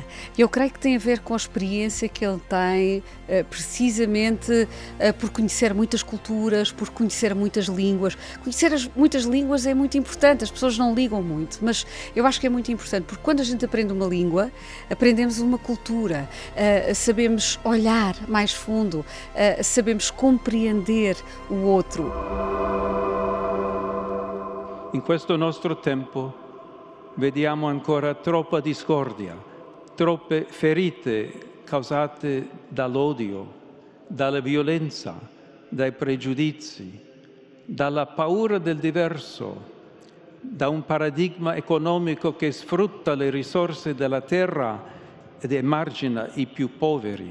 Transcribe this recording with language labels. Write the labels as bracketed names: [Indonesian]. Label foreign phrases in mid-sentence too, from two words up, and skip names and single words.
[Portuguese] Eu creio que tem a ver com a experiência que ele tem, precisamente por conhecer muitas culturas, por conhecer muitas línguas. Conhecer muitas línguas é muito importante, as pessoas não ligam muito, mas eu acho que é muito importante, porque quando a gente aprende uma língua, aprendemos uma cultura, sabemos olhar mais fundo, sabemos compreender o outro. [Italian] In questo nostro tempo vediamo ancora troppa discordia, troppe ferite causate dall'odio, dalla violenza, dai pregiudizi, dalla paura del diverso, da un paradigma economico che sfrutta le risorse della terra ed emargina i più poveri.